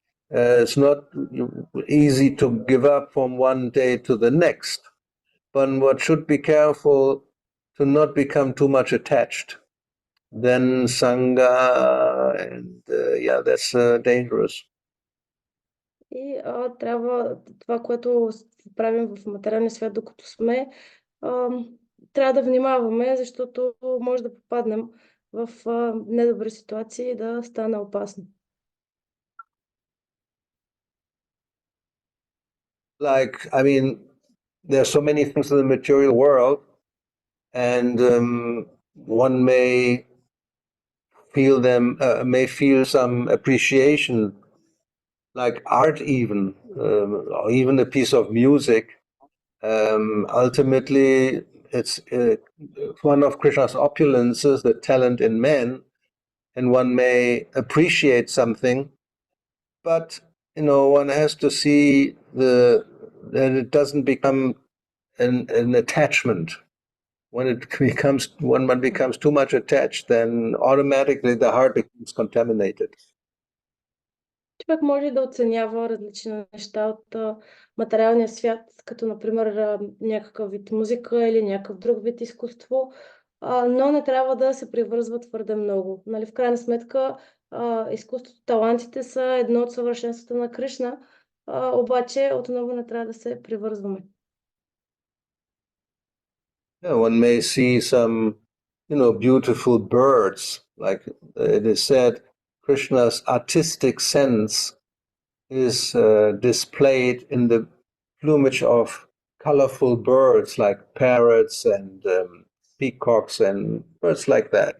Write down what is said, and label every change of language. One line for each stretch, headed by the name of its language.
English: It's not easy to give up from one day to the next. But one should be careful to not become too much attached. Then Sangha, and that's dangerous.
Bulgarian: И трябва това, което правим в материалния свят, докато сме, трябва да внимаваме, защото може да попаднем в недобри ситуации и да стане опасно.
English: Like, I mean, there are so many things in the material world, and one may feel some appreciation, like art even, or even a piece of music. Ultimately, it's one of Krishna's opulences, the talent in man, and one may appreciate something, but one has to see that it doesn't become an attachment. When one becomes too much attached, then automatically the heart becomes contaminated.
Bulgarian: Човек може да оценява различни неща от материалния свят, като например някакъв вид музика или някакъв друг вид изкуство, но не трябва да се привързва твърде много. Нали, в крайна сметка изкуството, талантите са едно от съвършенствата на Кришна, обаче отново не трябва да се привързваме.
English: Yeah, one may see some, beautiful birds, like it is said, Krishna's artistic sense is displayed in the plumage of colorful birds like parrots and peacocks and birds like that.